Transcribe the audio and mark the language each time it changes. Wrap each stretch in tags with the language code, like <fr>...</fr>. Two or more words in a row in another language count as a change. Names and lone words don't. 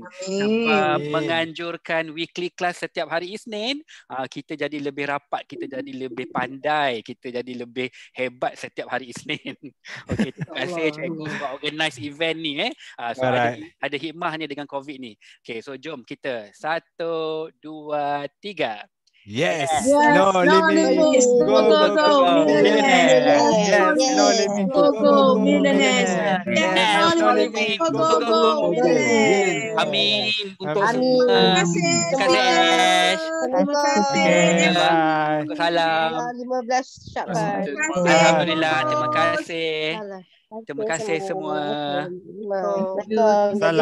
<ms>Sebab menganjurkan</ms> <en>weekly class</en> <ms>setiap hari Isnin. Kita jadi lebih rapat, kita jadi lebih pandai, kita jadi lebih hebat setiap hari Isnin. Okey, terima kasih Cikgu sebab</ms> <en>organize event</en> <ms>ni. So ada hikmahnya dengan COVID ni. Okey, so jom kita 1, 2, 3.</ms> <en>Yes. Yes. No limit. Go, go, go. Millionaire. Yes. No limit. Go, go, millionaires. Yes, no limit. Go, go, go.</en> <ms>Amin untuk semua. Terima kasih. Terima kasih Ash. Terima kasih.</ms> <en>Okay, bye.</en> <ms>Salam. 15 Syakban. Alhamdulillah, terima kasih. Terima kasih semua. Assalamualaikum. Salam.</ms>